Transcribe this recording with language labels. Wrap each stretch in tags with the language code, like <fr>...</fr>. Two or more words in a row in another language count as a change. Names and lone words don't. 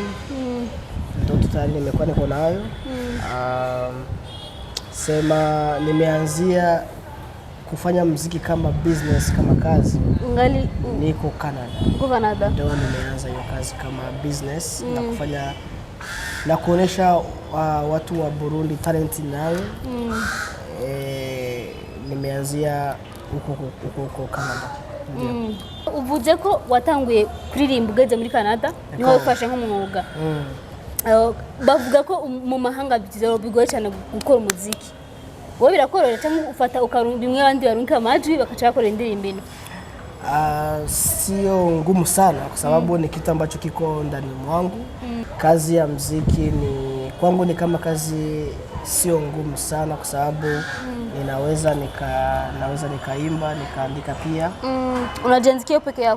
<sw>Ndoto tayari nimekuwa niko nayo. Sema nimeanzia kufanya muziki kama business, kama kazi. Ngali niko Canada. Uko Canada. Ndio nimeanza hiyo kazi kama business na kufanya na kuonesha watu wa Burundi talent nayo. Nimeanzia huko Canada.</sw> <rn>Uvuze ko watanguye kuririmba ugeze muri Canada niho wafashe nk'umwuga. Bavuga ko mu mahanga bigoye cyane gukora umuziki. Wowe birakorora cyangwa ufata ukarumba bimwe abandi barunka amajwi bakaca bakora indirimbo ino?</rn> <sw>Sio ngumu sana kwa sababu ni kitu ambacho kiko ndani mwangu. Kazi ya muziki kwangu ni kama kazi sio ngumu sana kwa sababu naweza nikaimba, nikaandika pia. Unajiandikia peke yako?</sw>